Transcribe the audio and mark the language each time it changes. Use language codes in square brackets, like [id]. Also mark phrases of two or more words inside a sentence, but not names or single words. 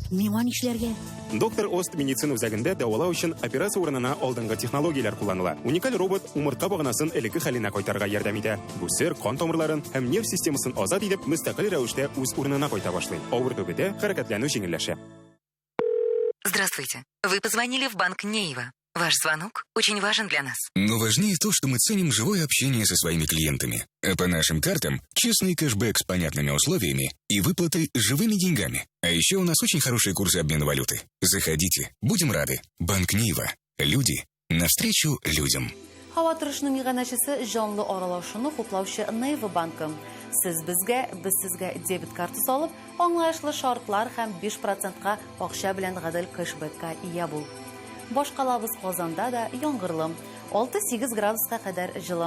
[tt] Миңа нишләргә? Доктор Ост медицина үзәгендә дәвалау өчен операция урынына алдынгы технологияләр кулланыла. Уникаль робот умыртка баганасын элекке хәленә кайтарырга ярдәм итә. Бүсер, кан тамырларын һәм нерв системасын азат итеп, мөстәкыйль рәвештә үз урынына кайта башлый. Авырту бетә, хәрәкәтләнү җиңелләшә. [ru] Здравствуйте. Вы позвонили в банк Нейва. Ваш звонок очень важен для нас. Но важнее то, что мы ценим живое общение со своими клиентами. А по нашим картам честный кэшбэк с понятными условиями и выплатой живыми деньгами. А еще у нас очень хорошие курсы обмена валюты. Заходите, будем рады. Банк Нейва. Люди навстречу людям. [tt] Һава торышының иганәчесе җанлы аралашуны хуплаучы Нейва банкы. Сез безгә, без сезгә дебет картасы алып, аңлаешлы шартлар һәм 5%-ка акча белән гадел кэшбэкка ия бул. Башкалабыз Казанда да яңгырлы, 6-8 градуска кадәр җылы.